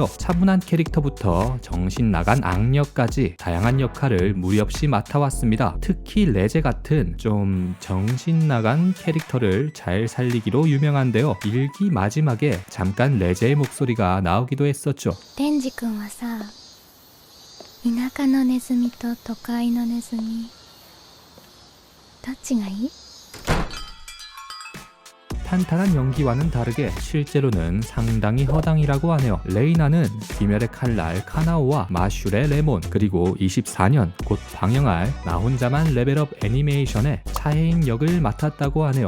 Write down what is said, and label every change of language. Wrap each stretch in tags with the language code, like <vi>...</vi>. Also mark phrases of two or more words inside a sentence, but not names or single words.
<ko>차분한 캐릭터부터 정신 나간 악역까지 다양한 역할을 무리 없이 맡아왔습니다. 특히 레제 같은 좀 정신 나간 캐릭터를 잘 살리기로 유명한데요. 1기 마지막에 잠깐 레제의 목소리가 나오기도 했었죠.</ko> <ja>デンジ君はさ、田舎のネズミと都会のネズミ、どっちがいい？</ja> <ko>탄탄한 연기와는 다르게 실제로는 상당히 허당이라고 하네요. 레이나는 귀멸의 칼날 카나오와 마슐의 레몬, 그리고 24년 곧 방영할 나 혼자만 레벨업 애니메이션의 차혜인 역을 맡았다고 하네요.</ko>